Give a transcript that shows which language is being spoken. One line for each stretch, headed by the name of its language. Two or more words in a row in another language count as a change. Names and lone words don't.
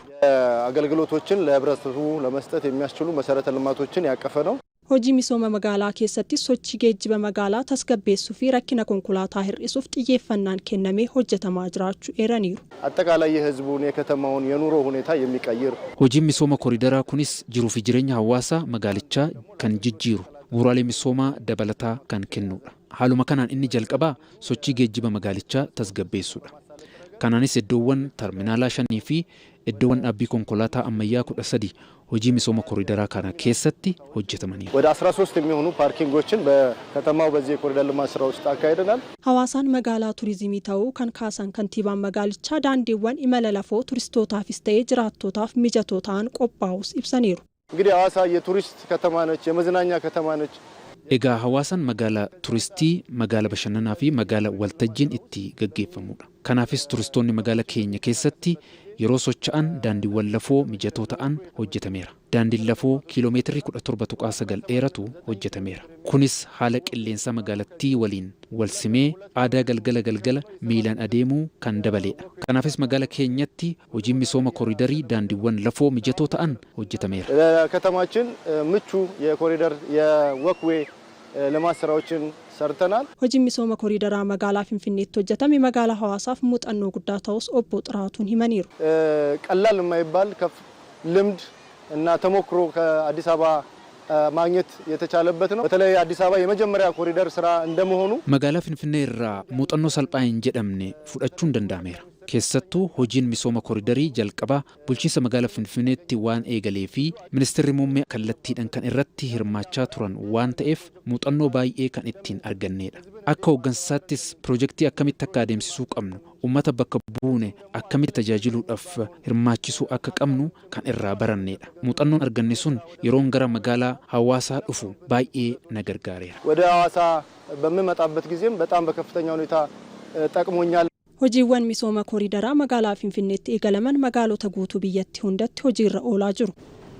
Amharic: አገልግሎቶችን ለህብረተሰቡ ለመስጠት የሚያስችሉ መሰረተ ልማቶችን ያቀፈ ነው።
Oromo: hojii misooma magaalaa keessatti sochii geejjiba magaalaa tasgabbeessuu fi rakkina konkolaataa hir'isuuf xiyyeeffannaan kennamee hojjetamaa jiraachuu eeraniiru.
Amharic: አጠቃላይ የህዝቡን የከተማውን የኑሮ ሁኔታ የሚቀይር
Oromo: hojii misooma koriidaraa kunis jiruuf jireenya Hawaasaa magaalichaa kan jijjiiru gurraalee misooma dabalataa kan kennuudha. Haaluma kanaan inni jalqaba sochii geejjiba magaalichaa tasgabbeessuudha. Kanaanis iddoowwan terminaalaa 5 fi iddoowwan dhaabbii konkolaataa ammayyaa 13 hojii misooma koriidaraa kana keessatti hojjetamaniiru.
Amharic: ወደ 13 የሚሆኑ ፓርኪንጎችን በከተማው በዚህ የኮሪደር ልማት ስራ ውስጥ አካሂደናል።
Oromo: Hawaasaan magaalaa turizimii ta'uu kan kaasan kantiibaan magaalichaa daandiiwwan imala lafoo turistootaafis ta'ee jiraattotaaf mijatoo ta'an qophaa'us ibsaniiru.
Amharic: እንግዲህ ሐዋሳ የቱሪስት ከተማ ነች፣ የመዝናኛ ከተማ ነች።
Oromo: Egaa hawaasan magaala turistii, magaala bashannanaa fi magaala waltajjiin itti gaggeeffamudha. Kanaafis turistoonni magaala keenya keessatti yeroo socho'an daandiiwwan lafoo mijatoo ta'an hojjetameera. Daandiin lafoo kiiloomeetirii 17.9 dheeratu hojjetameera. Kunis haala qilleensa magaalattii waliin walsimee aadaa galgala miilaan adeemuu kan dabaleedha. Kanaafis magaala keenyatti hojiin misooma koriidarii daandiiwwan lafoo mijatoo ta'an hojjetameera.
Amharic: ከተማችን ምቹ የኮሪደር የወክዌይ ልማት ስራዎችን ሰርተናል።
Oromo: Hojiin misooma koriidaraa magaalaa Finfinneetti hojjetame magaalaa Hawaasaaf muuxannoo guddaa ta'us obbo Xiraatuun himaniiru.
Amharic: ቀላል የማይባል ከፍ ልምድ እና ተሞክሮ ከአዲስ አበባ ማግኘት የተቻለበት ነው። በተለይ አዲስ አበባ የመጀመሪያ ኮሪደር ስራ እንደመሆኑ
Oromo: magaalaa Finfinnee irraa muuxannoo salphaa hin jedhamne fudhachuun danda'ameera. Keessattuu hojiin misooma koriidarii jalqabaa bulchiinsa magaalaa Finfinneetti waan eegalee fi ministeerri muummee kallattiidhaan kan irratti hirmaachaa turan waan ta'eef muuxannoo baay'ee kan ittiin arganneedha. Akka hooggansaattis piroojeektii akkamitti akka adeemsisuu qabnu, uummata bakka buune akkamitti tajaajiluudhaaf hirmaachisuu akka qabnu kan irraa baranneedha. Muuxannoon arganne sun yeroon gara magaalaa Hawaasaa dhufu baay'ee na gargaareera.
Amharic: ወደ ሐዋሳ በመጣበት ጊዜም በጣም በከፍተኛ ሁኔታ ጠቅሞኛል።
Oromo: Hojiiwwan misooma koriidaraa magaalaa Finfinneetti eegalaman magaalota guutuu biyyattii hundatti hojiirra oolaa jiru.